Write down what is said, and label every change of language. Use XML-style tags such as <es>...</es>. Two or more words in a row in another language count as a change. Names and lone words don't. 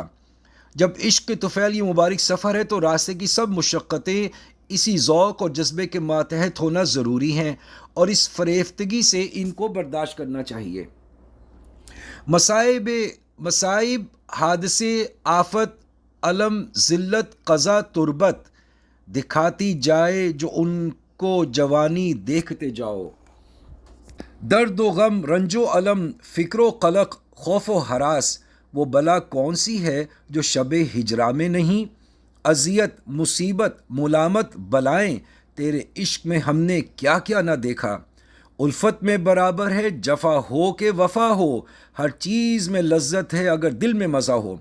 <ur>جب عشق کے طفیل یہ مبارک سفر ہے تو راستے کی سب مشقتیں اسی ذوق اور جذبے کے ماتحت ہونا ضروری ہیں، اور اس فریفتگی سے ان کو برداشت کرنا چاہیے۔ مصائب، حادثے، آفت، الم، ذلت، قضا، تربت دکھاتی جائے جو ان کو جوانی دیکھتے جاؤ۔ درد و غم، رنج و الم، فکر و قلق، خوف و ہراس، وہ بلا کون سی ہے جو شب ہجرا میں نہیں؟ اذیت، مصیبت، ملامت، بلائیں، تیرے عشق میں ہم نے کیا کیا نہ دیکھا۔ الفت میں برابر ہے جفا ہو کہ وفا ہو، ہر چیز میں لذت ہے اگر دل میں مزہ ہو۔</ur>